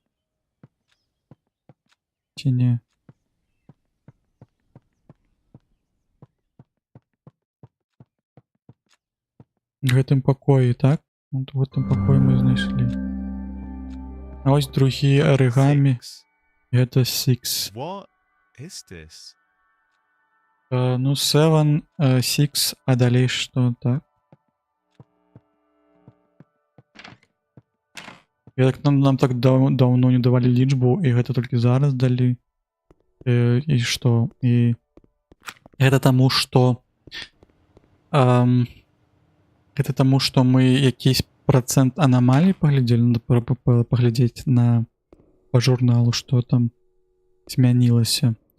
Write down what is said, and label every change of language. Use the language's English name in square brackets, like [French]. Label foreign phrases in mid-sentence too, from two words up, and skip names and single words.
[Belarusian] Ці не? В гэтым пакоі, так? Вот в гэтым пакоі мы знайшлі. А ось другі арыгамі. Гэта 6. [English] What is this? [Belarusian] Ну, 7, 6, а далей што, так? Нам так даўно не давалі лічбу, і гэта толькі зараз далі. І што? І гэта таму, што гэта таму, што мы якийсь працэнт анамалій паглядзелі, паглядзець па журналу, што там змянілася.